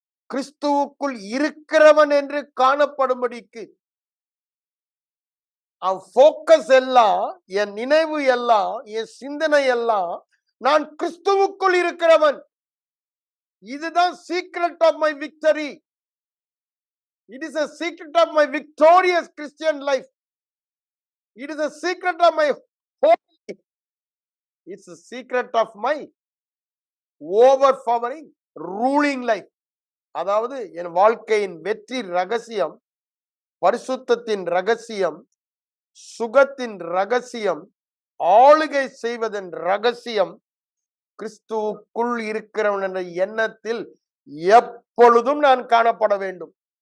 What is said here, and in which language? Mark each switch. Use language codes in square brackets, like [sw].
[ta] கிறிஸ்துவுக்குள் இருக்கிறவன் என்று காணப்படும்படிக்கு அவன் போக்கஸ் எல்லாம், என் நினைவு எல்லாம், என் சிந்தனை எல்லாம், நான் கிறிஸ்துவுக்குள் இருக்கிறவன். [en] இதுதான் secret of my victory. It is a secret of my victorious Christian life. It is a secret of my holy. It's a secret of my overpowering ruling life. [ta] அதாவது என் வாழ்க்கையின் வெற்றி ரகசியம், பரிசுத்தத்தின் ரகசியம், சுகத்தின் ரகசியம், ஆளுகை செய்வதன் ரகசியம் கிறிஸ்துவுக்குள் இருக்கிறவன் என்ற எண்ணத்தில் எப்பொழுதும் நான் காணப்பட வேண்டும்.